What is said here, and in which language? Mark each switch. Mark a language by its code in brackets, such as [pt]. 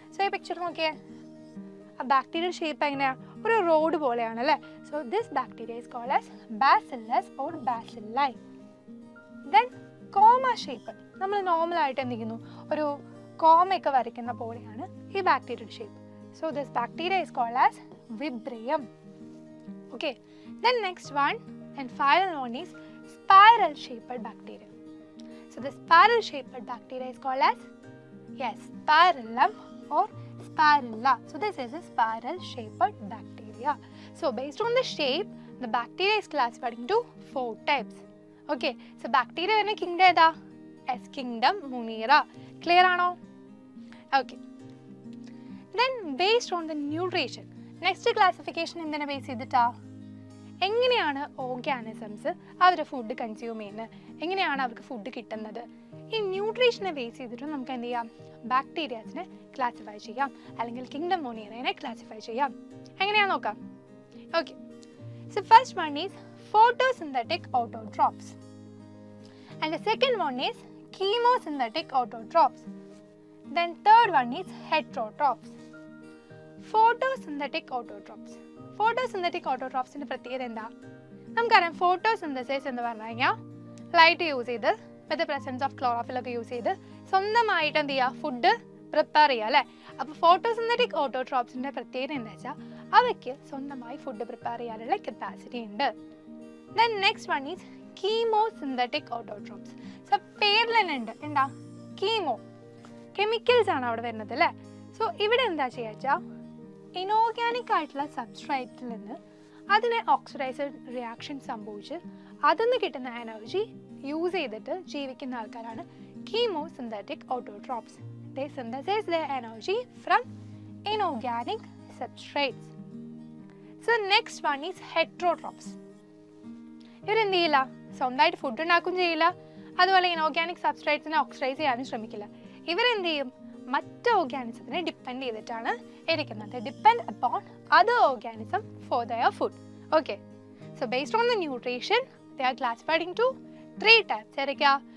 [ml] So ഈ picture നോക്കിയേ, ആ ബാക്ടീരിയൽ ഷേപ്പ് എങ്ങനെയാണ്? ഒരു റോഡ് പോലെയാണ് അല്ലേ? [en] So this bacteria is called as bacillus or bacilli. [ml] Then comma shape. നമ്മൾ നോർമലായിട്ട് എന്ത് ചെയ്യുന്നു? ഒരു കോമയൊക്കെ വരയ്ക്കുന്ന പോലെയാണ് ഈ ബാക്ടീരിയയുടെ shape. [en] So this bacteria is called as vibrium. Okay, then next one and final one is spiral shaped bacteria. So the spiral shaped bacteria is called as, yes, spirillum or spirilla. So this is a spiral shaped bacteria. So based on the shape, the bacteria is classified into 4 types. Okay, so bacteria in a kingdom [ml] eda? [en] Yes, kingdom Monera. Clear [ml] ano? [en] Okay. Then based on the nutrition, next classification [ml] എന്തിനെ base ചെയ്തിട്ടാ? എങ്ങനെയാണ് organisms അവരുടെ food consume ചെയ്യുന്നത്, എങ്ങനെയാണ് അവർക്ക് food കിട്ടുന്നത്, ഈ ന്യൂട്രീഷനെ base ചെയ്തിട്ട് നമുക്ക് എന്ത് ചെയ്യാം? ബാക്ടീരിയാസിനെ ക്ലാസിഫൈ ചെയ്യാം, അല്ലെങ്കിൽ കിങ്ഡം മൊനീറയെ ക്ലാസിഫൈ ചെയ്യാം. എങ്ങനെയാണെന്ന് നോക്കാം. [en] Okay, so first one is photosynthetic autotrophs and the second one is chemosynthetic autotrophs. Then third one is heterotrophs. Photosynthetic autotrophs. [ml] Photosynthetic autotrophs ന്റെ പ്രത്യേകത എന്താ? നമുക്കറിയാം ഫോട്ടോസിന്തസിസ് എന്ന് പറഞ്ഞു കഴിഞ്ഞാൽ ലൈറ്റ് യൂസ് ചെയ്ത് വിത്ത് പ്രസൻസ് ഓഫ് ക്ലോറോഫിൽ ഒക്കെ യൂസ് ചെയ്ത് സ്വന്തമായിട്ട് എന്ത് ചെയ്യുക? ഫുഡ് പ്രിപ്പയർ ചെയ്യുക അല്ലേ? അപ്പോൾ ഫോട്ടോസിന്തറ്റിക് ഓട്ടോട്രോപ്സിന്റെ പ്രത്യേകത എന്താ വെച്ചാൽ അവയ്ക്ക് സ്വന്തമായി ഫുഡ് പ്രിപ്പയർ ചെയ്യാനുള്ള കപ്പാസിറ്റി ഉണ്ട്. [en] Then next one is chemosynthetic autotrophs. So [ml] പേരിൽ തന്നെ ഉണ്ട് എന്താ? കീമോ, കെമിക്കൽസ് ആണ് അവിടെ വരുന്നത് അല്ലേ? സോ ഇവിടെ എന്താ ചെയ്യുക വെച്ചാൽ ഇനോർഗാനിക് ആയിട്ടുള്ള സബ്സ്ട്രേറ്റിൽ നിന്ന് അതിനെ ഓക്സിഡൈസഡ് റിയാക്ഷൻ സംഭവിച്ച് അതിൽ നിന്ന് കിട്ടുന്ന എനർജി യൂസ് ചെയ്തിട്ട് ജീവിക്കുന്ന ആൾക്കാരാണ് chemosynthetic autotrophs. [en] They synthesize their energy from inorganic substrates. So next one is heterotrophs. [ml] ഇവരെന്ത് ചെയ്യില്ല? സ്വന്തമായിട്ട് ഫുഡ് ഉണ്ടാക്കുകയും ചെയ്യില്ല, അതുപോലെ ഇനോർഗാനിക് സബ്സ്ട്രേറ്റ്സിനെ ഓക്സിഡൈസ് ചെയ്യാനും ശ്രമിക്കില്ല. ഇവരെന്ത് ചെയ്യും? മറ്റ് ഓർഗാനിസത്തിനെ ഡിപ്പെൻഡ് ചെയ്തിട്ടാണ് ഇരിക്കുന്നത്. [en] Depend upon other organism for their food. Okay, so based on the nutrition they are classified into 3 types. [ml] ഏതൊക്കെയാ?